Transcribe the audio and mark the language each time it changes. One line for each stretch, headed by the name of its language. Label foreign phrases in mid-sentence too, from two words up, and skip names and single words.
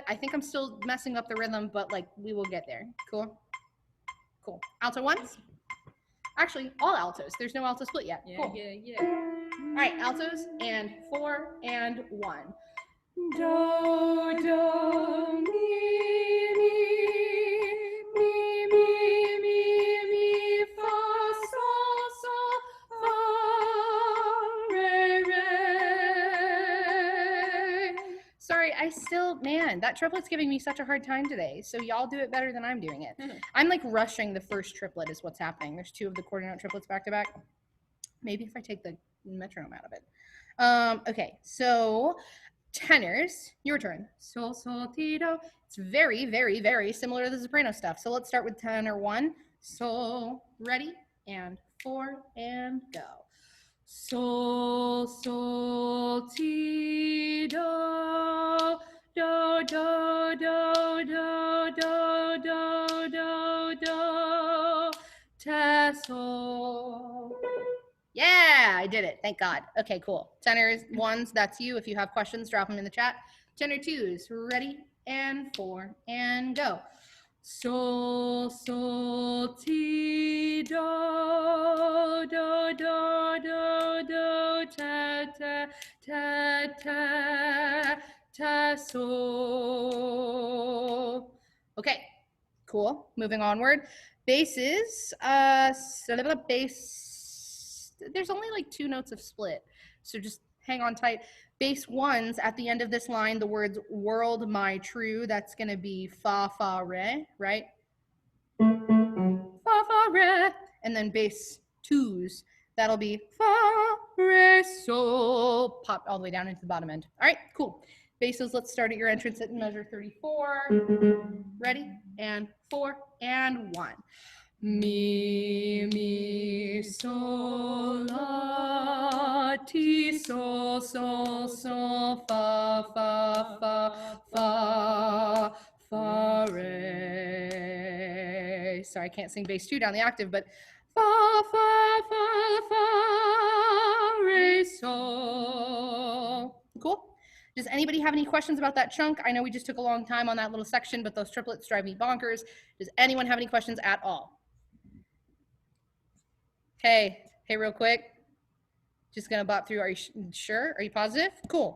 English: I think I'm still messing up the rhythm, but like we will get there. Cool. Cool. Alto 1s? Actually, all altos. There's no alto split yet. Cool. Yeah. All right, altos, and 4 and 1. Do, do, mi, mi, fa, sol, fa, re, re. Sorry, man, that triplet's giving me such a hard time today. So y'all do it better than I'm doing it. I'm like rushing the first triplet is what's happening. There's 2 of the quarter note triplets back to back. Maybe if I take the metronome out of it. Okay, so tenors, your turn. Sol, sol, ti, do. It's very, very, very similar to the soprano stuff. So let's start with tenor 1. Sol, ready? And 4 and go. Sol, sol, ti, do, do, do, do, do, do, do, do, do, te, sol. Yeah, I did it. Thank God. Okay, cool. Tenors 1s, that's you. If you have questions, drop them in the chat. Tenor 2s, ready? And 4 and go. Sol, sol, ti, do, do, do, do, do, ta, ta, ta, ta, ta, sol. Okay, cool. Moving onward. Basses, bass. There's only like 2 notes of split, so just hang on tight. Bass 1s at the end of this line, the words world my true, that's gonna be fa, fa, re, right? Fa, fa, re. And then bass 2s, that'll be fa, re, sol, pop all the way down into the bottom end. All right, cool. Basses, let's start at your entrance at measure 34. Ready? And 4 and 1. Mi, mi, sol, la, ti, sol, sol, sol, fa, fa, fa, fa, fa, re. Sorry, I can't sing bass 2 down the octave, but fa, fa, fa, fa, re, sol. Cool. Does anybody have any questions about that chunk? I know we just took a long time on that little section, but those triplets drive me bonkers. Does anyone have any questions at all? Hey, real quick. Just gonna bop through. Are you sure? Are you positive? Cool.